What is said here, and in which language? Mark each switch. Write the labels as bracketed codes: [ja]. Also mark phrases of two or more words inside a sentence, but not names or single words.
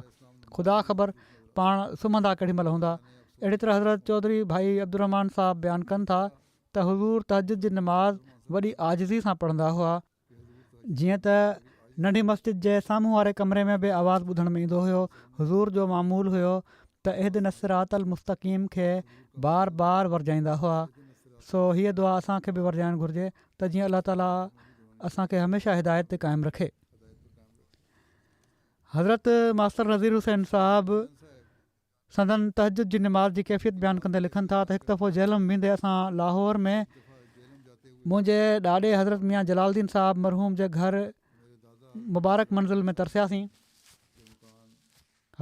[sd] ख़ुदा ख़बर पाण सुम्हंदा केॾी महिल हूंदा। अहिड़ी तरह हज़रत चौधरी भाई अब्दुर्रहमान साहिबु बयानु कनि था त हज़ूर तहज्जुद जी निमाज़ वॾी आजिज़ी सां पढ़ंदा हुआ, जीअं त नंढी मस्जिद जे साम्हूं वारे कमरे में बि आवाज़ु ॿुधण में ईंदो हुयो। हज़ूर जो मामूल हुयो त [ar] اهدنا الصراط المستقيم [sd] खे बार बार वरजाईंदा हुआ। सो हीअ दुआ असांखे बि वरजाइणु घुरिजे त जीअं अलाह ताला असांखे हमेशह हिदायत ते क़ाइमु रखे। हज़रत मास्टर नज़ीर हुसैन साहिबु संदन तहज्जुद जी निमाज़ जी कैफ़ियत बयानु कंदे लिखनि था त हिकु दफ़ो जेल में वेंदे असां लाहौर में मुंहिंजे ॾाॾे हज़रत मियाँ जलालुद्दीन साहिबु मरहूम जे घर मुबारक मंज़िल में तरसियासीं।